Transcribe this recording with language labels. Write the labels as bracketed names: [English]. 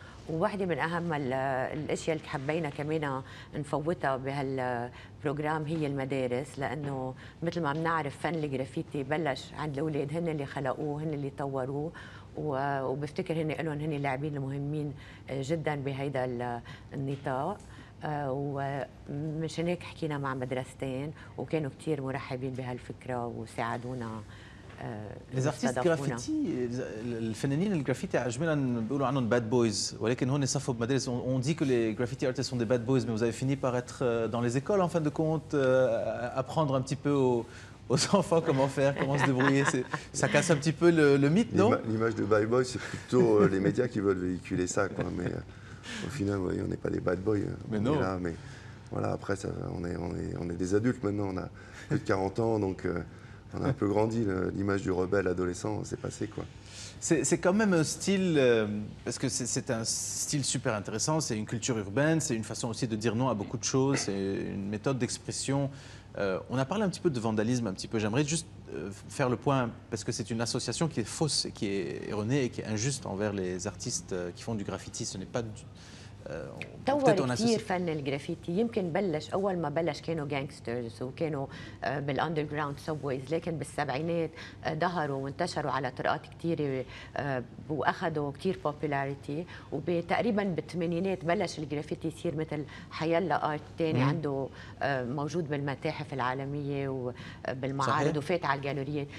[Arabic] وواحدة من أهم الأشياء اللي حبينا كمان نفوتها بهالبروجرام هي المدارس، لأنه مثل ما بنعرف فن الجرافيتي بلش عند الأولاد، هن اللي خلقوه، هن اللي طوروه، وبفتكر هن لهم هن اللاعبين المهمين جدا بهيدا النطاق. ومشان هيك حكينا مع مدرستين وكانوا كثير مرحبين بهالفكرة وساعدونا. [French] Les artistes graffiti, [Arabic] الفنانين الجرافيتي عجبنا بيقولوا عنهم [English] bad boys، [Arabic] ولكن هون صفوا بمدارس. [French] On dit que les [English] graffiti artists [French] sont des [English] bad boys, [French] mais vous avez fini par être dans les écoles en fin de compte, apprendre un petit peu aux enfants comment faire, comment se débrouiller. Ça casse un petit peu le mythe, non? L'image de bad boy, c'est plutôt les médias qui veulent véhiculer ça, quoi. Mais au final, on n'est pas des bad boys. Mais non. Là, mais Voilà, après, on est des adultes maintenant, on a plus de 40 ans, donc on a un peu grandi. L'image du rebelle adolescent, c'est passé, quoi. C'est quand même un style, parce que c'est un style super intéressant, c'est une culture urbaine, c'est une façon aussi de dire non à beaucoup de choses, c'est une méthode d'expression. On a parlé un petit peu de vandalisme, un petit peu. J'aimerais juste faire le point, parce que c'est une association qui est fausse, qui est erronée et qui est injuste envers les artistes qui font du graffiti. Ce n'est pas du... [Arabic] طور كثير فن الجرافيتي. يمكن بلش اول ما بلش كانوا جانجسترز وكانوا بالاندر جراوند سبويز، لكن بالسبعينات ظهروا وانتشروا على طرقات كثيره واخذوا كثير بوبولاريتي، وتقريبا بالثمانينات بلش الجرافيتي يصير مثل حيلا ارت ثاني عنده موجود بالمتاحف العالميه وبالمعارض وفات على الجاليريات.